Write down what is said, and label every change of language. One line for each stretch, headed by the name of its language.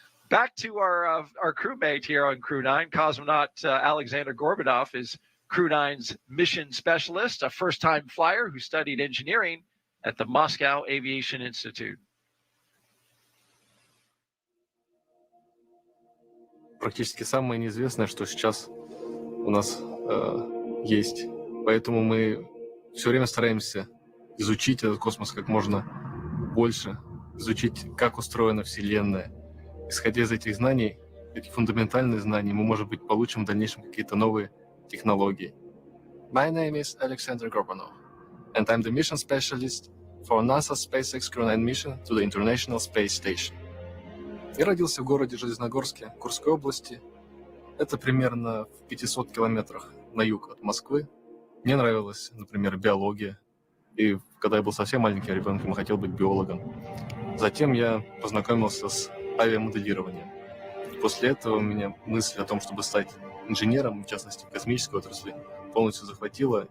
English: Back to our crewmate here on Crew-9, Cosmonaut Aleksandr Gorbunov is Crew-9's mission specialist, a first-time flyer who studied engineering at the Moscow Aviation Institute.
Russian: Практически самое неизвестное, что сейчас у нас есть. Поэтому мы все время стараемся изучить этот космос как можно больше, изучить, как устроена Вселенная. Исходя из этих знаний, этих фундаментальных знаний, мы, может быть, получим в дальнейшем какие-то новые технологии.
English: My name is Aleksandr Gorbunov, and I'm the mission specialist for NASA-SpaceX Crew-9 mission to the International Space Station.
Russian: Я родился в городе Железногорске, Курской области. Это примерно в 500 километрах на юг от Москвы. Мне нравилась, например, биология. И когда я был совсем маленьким ребенком, я хотел быть биологом. Затем я познакомился с авиамоделированием. И после этого меня мысль о том, чтобы стать инженером, в частности, в космической отрасли, полностью захватила.